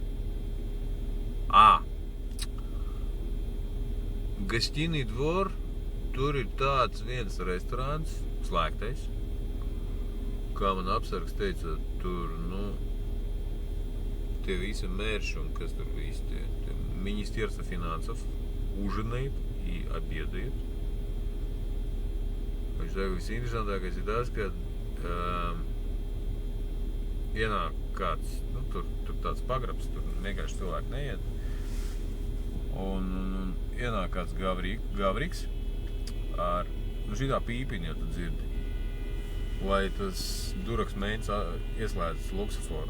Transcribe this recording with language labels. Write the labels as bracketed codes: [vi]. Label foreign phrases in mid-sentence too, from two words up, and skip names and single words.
[lv] Gastini dvor, tur ir tāds viens restorāns, slēgtais. Kā man apsargs teica, tur, те visi mērši un kas tur visi, [ru] те Министерство финансов ужинает и обедает. [lv] Viņš saka, visinteresantākais ir tas, ka ienāk kāds, tur tāds pagrabs, tur vienkārši cilvēki neiet. Un ienāk kāds gavriks ar, šitā pīpiņa, ja tu dzirdi, lai tas duraks mēģins ieslēdz luksuforu.